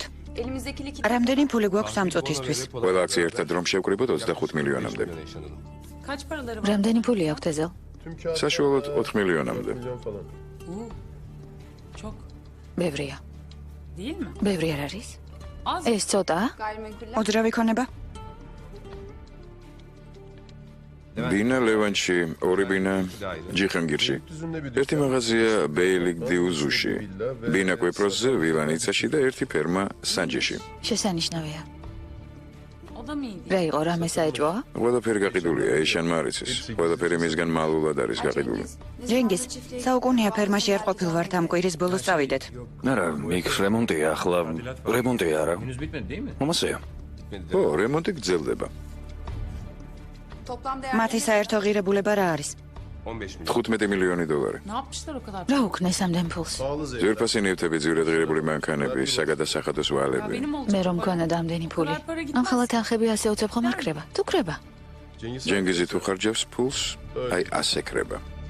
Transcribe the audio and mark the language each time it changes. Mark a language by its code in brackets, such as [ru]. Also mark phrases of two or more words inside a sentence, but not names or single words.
[tr] Elimizdeki likit. [ka] რამდენი ფული გვაქვს ამ წუთისთვის? ყველა აქცია ერთად რომ შევკრიბოთ 25 მილიონამდე. რამდენი ფული აქვთ ეზელ? [tr] tüm kağıt [ka] საშუალოდ 4 მილიონამდე. [tr] milyon falan. [ka] ბევრია. [tr] Değil mi? [ka] ბევრი არ არის? [tr] Az. [ka] ეს ცოტაა? [tr] Gayrimenkuller. [ka] უძრავი ქონება? ბინა ლევანში, ორი ბინა ჯიხანგირში. ერთი მაღაზია ბეილიგ დიუზუში, ბინა კვეპროსზე, ვილანიცაში და ერთი ფერმა სანჯეში. შესანიშნავია. რა იყო რამე საეჭვოა? ყველაფერი გაყიდულია, ეშანმა არ იცის. ყველაფერი მისგან მალულად არის გაყიდული. ჯენგიზ, საუკუნეა ფერმაში არ ყოფილ ვართ ამ კვირის ბოლოს წავიდეთ. არა, იქ რემონტია ახლა. რემონტია არა. მომასეა. ო, რემონტი გრძელდება. [tr] Toplam değer [ka] მათი საერთო ღირებულება რა არის? 15 მილიონი დოლარი. რა უქნეს ამდენ ფულს? ძვირფასი ნივთები, ძვირადღირებული მანქანები, საგადასახადოს ვალები. მე რომ მქონდა ამდენი ფული. ამხელა თანხები ასე უცებ ხომ არ ქრება? თუ ქრება. ჯენგიზი თუ ხარჯავს ფულს, აი ასე ქრება.